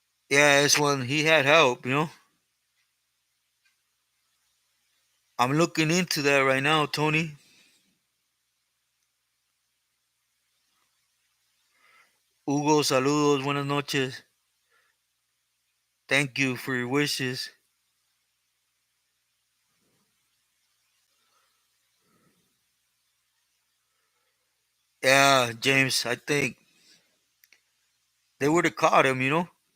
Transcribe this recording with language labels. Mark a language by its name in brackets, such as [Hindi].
[English] Yeah, this one he had help, you know. I'm looking into that right now, Tony. [Spanish] Hugo, saludos, buenas noches. [English] Thank you for your wishes. Yeah, James, I think they would have caught him, you know.